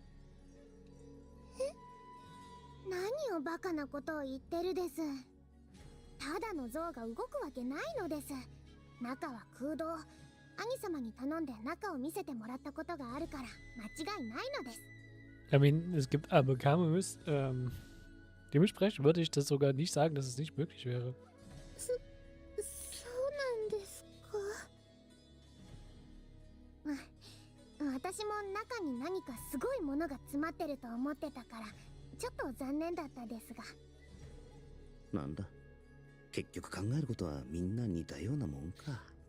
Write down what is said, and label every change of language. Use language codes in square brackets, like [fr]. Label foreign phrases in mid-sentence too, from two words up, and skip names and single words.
[ja] 何をバカなことを言ってるです。ただの像が動くわけないのです。中は空洞。兄様に頼んで中を見せてもらったことがあるから間違いないのです。 [en] I mean, [de] es gibt aber Camus. Dementsprechend würde ich das sogar nicht sagen, dass es nicht möglich wäre. [ja] そうなんですか。私も中に何かすごいものが詰まってると思ってたからちょっと残念だったですが。なんだ、結局考えることはみんな似たようなもんか。